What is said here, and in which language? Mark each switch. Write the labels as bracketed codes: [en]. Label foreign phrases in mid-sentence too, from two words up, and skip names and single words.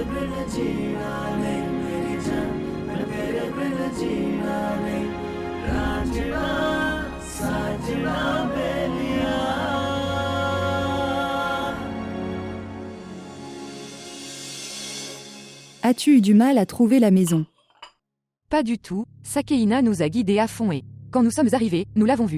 [hi] बिन जीना नहीं मेरी जान मैं तेरे बिन जीना नहीं रांझना साजना बेलिया [fr] As-tu eu du mal à trouver la maison? Pas du tout, Sakeina nous a guidés à fond et, quand nous sommes arrivés, nous l'avons vu.